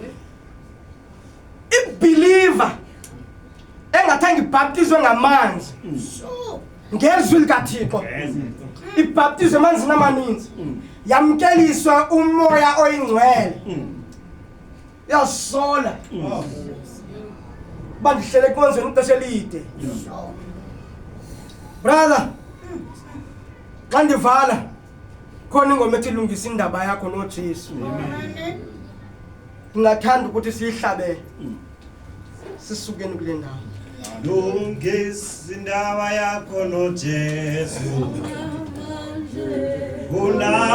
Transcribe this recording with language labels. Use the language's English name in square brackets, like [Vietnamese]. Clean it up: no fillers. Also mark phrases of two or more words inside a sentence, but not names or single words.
[Xhosa] Ibeliever engathanga ibaptizwe ngamanzi ngezwi likaThixo ibaptizwe amanzi amaninzi yamkeliswa umoya oyingcwele yasola bandihlele konzweni ixesha elide. Brother, xa ndivala khona ingoma ethi lungisa indaba yakho noJesu. Ngingathanda ukuthi siyihlabele sisukeni kule ndawo. Lungisa indaba yakho noJesu.